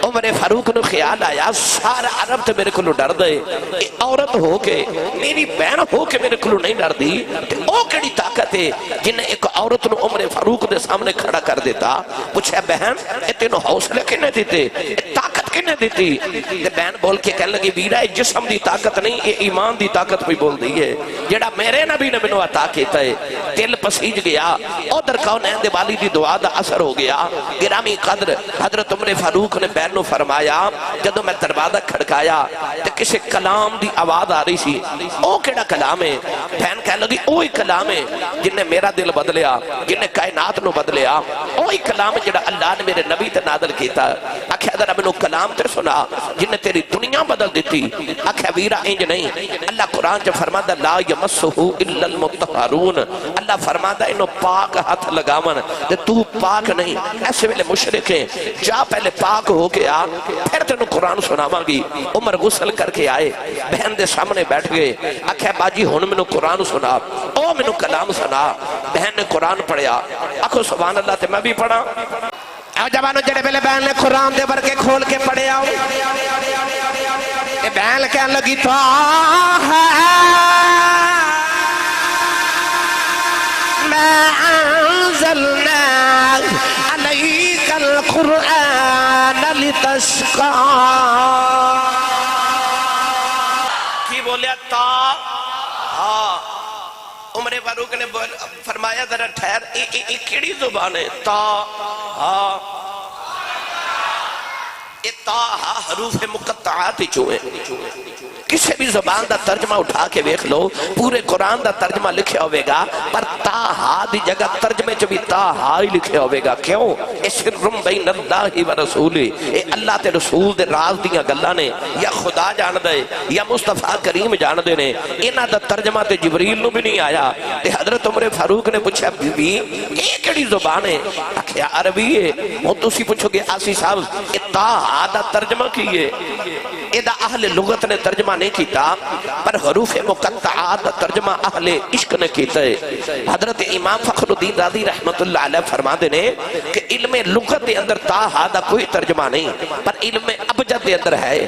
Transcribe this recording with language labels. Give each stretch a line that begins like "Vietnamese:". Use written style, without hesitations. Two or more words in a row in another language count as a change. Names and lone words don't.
Punjabi: عمر فاروق نے خیال آیا سارا عرب تے میرے کو ڈر دے، عورت ہو کے میری بہن ہو کے میرے کو نہیں ڈر دی، او کیڑی طاقت ہے جنہیں ایک عورت نو عمر فاروق دے سامنے کھڑا کر دیتا؟ پوچھا بہن اے تینوں حوصلے کنے دیتے، طاقت کنے دیتی؟ تے بہن بول کے کہنے لگی ویرا جسم دی طاقت نہیں، یہ ایمان دی طاقت بھی بول دی ہے جڑا میرے نبی نے مینوں عطا کیتا ہے۔ دل پسیج گیا، ادھر کونین دے والی دی دعا دا اثر ہو گیا۔ گرامی قدر حضرت عمر فاروق نے بہن نو فرمایا جدوں میں دروازہ کھڑکایا تے کسی کلام دی آواز آ رہی سی، او کیڑا کلام ہے؟ بہن کہنے لگی اوہی کلام ہے جن نے میرا دل بدلیا، جن نے کائنات نو بدلیا، اوہی کلام جڑا اللہ نے میرے نبی تے نازل کیتا۔ آکھیا ذرا مینوں کلام تے سنا جن نے تیری دنیا بدل دیتی۔ آکھیا ویرا انج نہیں، اللہ قرآن چ فرماتا
Arabic: لا یمسہ الا المطہرون،
Punjabi: اللہ فرماتا انہوں پاک ہاتھ لگاون تے تو پاک نہیں۔ ایسے ویلے مشرک ہیں، جا پہلے پاک ہو کے آ پھر تینوں قرآن سناواں گی۔ عمر غسل کر کے آئے، بہن دے سامنے بیٹھ گئے، آکھیا باجی ہن مینوں قرآن سنا، او مینوں کلام سنا۔ بہن نے قرآن پڑھیا، آکھو
Arabic: سبحان اللہ
Punjabi: تے میں بھی پڑھا۔ اے جوانوں جڑے ویلے بہن نے قرآن دے ورکے کھول کے پڑھیا، اے بہن کہنے لگی
Arabic: ما انزلنا علیک القرآن لتشقى۔
Punjabi: کی بولیا تا ہاں؟ عمر فاروق نے فرمایا ذرا ٹھہر، کیڑی زبان ہے؟ تا ہاں، یہ تا ہا حروف مقطعات چوئے۔ کسی بھی زبان دا ترجمہ اٹھا کے ویکھ لو، پورے قرآن دا ترجمہ لکھیا ہوئے گا، پر تا ہا دی جگہ ترجمے چ بھی تا ہا ہی لکھیا ہوئے گا۔ کیوں؟ اے
Arabic: سرم بین اللہ و رسولی،
Punjabi: اے اللہ تے رسول دے راز دیاں گلاں نے، یا خدا جان دے یا مصطفیٰ کریم جان دے نے، انہاں دا ترجمہ تے جبریل نو بھی نہیں آیا۔ تے حضرت عمر فاروق نے پوچھا بی بی اے کیڑی زبان ہے؟ آکھیا عربی ہے۔ ہن تسی پوچھو گے آسی صاحب اے تا ہا دا ترجمہ کی ہے؟ اے دا اہل لغت نے ترجمہ نہیں کیتا، پر حروف مقطعات ترجمہ اہل عشق نے کیتا ہے۔ حضرت امام فخر الدین رازی
Arabic: رحمت اللہ علیہ
Punjabi: فرما دینے کہ علم لغت دے اندر تا ہا دا کوئی ترجمہ نہیں، پر علم ابجد دے اندر ہے۔